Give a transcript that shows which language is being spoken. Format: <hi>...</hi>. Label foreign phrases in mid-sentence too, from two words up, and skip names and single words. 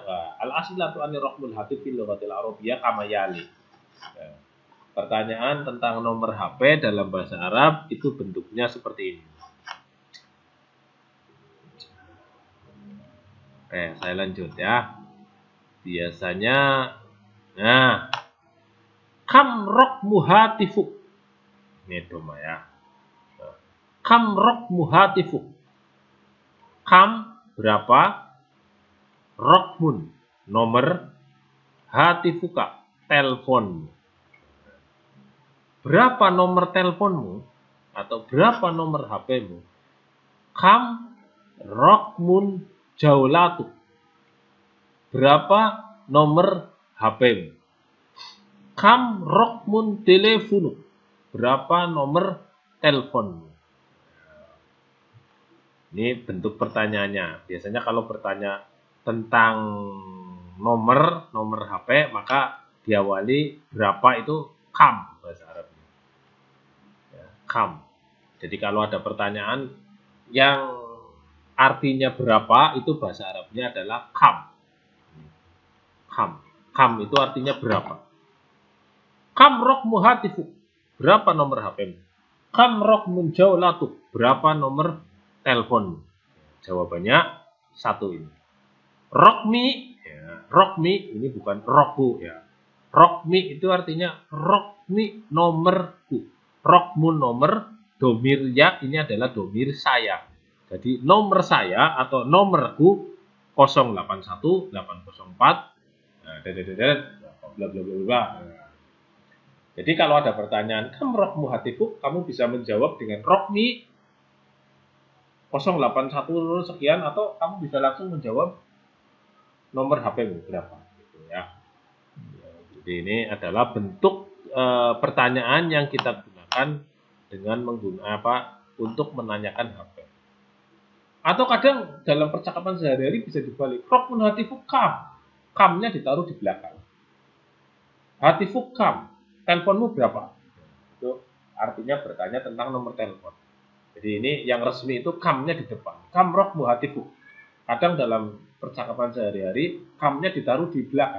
<ar>الأسئلة عن رقم الهاتف في اللغة العربية كما يلي.</ar> <id>Ya. Pertanyaan tentang nomor HP dalam bahasa Arab itu bentuknya seperti ini. Oke, saya lanjut ya. Biasanya, nah,</id> <ar>كم رقم هاتفك.</ar> <id>Ini doma ya.</id> <ar>كم رقم هاتفك.</ar> <id>Kam berapa? Raqmun nomor, hatifuka telepon. Berapa nomor teleponmu atau berapa nomor HP-mu?</id> <ar>كم رقم جوالك.</ar> <id>Berapa nomor HP-mu?</id> <ar>كم رقم تلفونك.</ar> <id>Berapa nomor teleponmu? Ini bentuk pertanyaannya. Biasanya kalau bertanya tentang nomor HP, maka diawali berapa itu kam bahasa Arabnya. Ya, kam. Jadi kalau ada pertanyaan yang artinya berapa, itu bahasa Arabnya adalah kam. Kam. Kam itu artinya berapa.</id> <ar>كم رقم هاتفك.</ar> <id>Berapa nomor HP-mu?</id> <ar>كم رقم جوالك.</ar> <id>Berapa nomor telepon? Jawabannya satu ini. Raqmi, ya, raqmi ini bukan rokku ya. Raqmi itu artinya raqmi nomorku. Raqmun nomor, domir ya ini adalah domir saya. Jadi nomor saya atau nomorku 081 804 bla bla bla bla. Jadi kalau ada pertanyaan</id> <ar>كم رقم هاتفك,</ar> <id>kamu bisa menjawab dengan raqmi 081 sekian atau kamu bisa langsung menjawab nomor HP-mu berapa gitu ya. Jadi ini adalah bentuk pertanyaan yang kita gunakan dengan menggunakan untuk menanyakan HP. Atau kadang dalam percakapan sehari-hari bisa dibalik.</id> <ar>رقم هاتفك كم.</ar> <id>Kamnya ditaruh di belakang.</id> <ar>هاتفك كم.</ar> <id>Teleponmu berapa? Itu artinya bertanya tentang nomor telepon. Jadi ini yang resmi itu kamnya di depan.</id> <ar>كم رقم هاتفك.</ar> <id>Kadang dalam percakapan sehari-hari kamnya ditaruh di belakang.</id>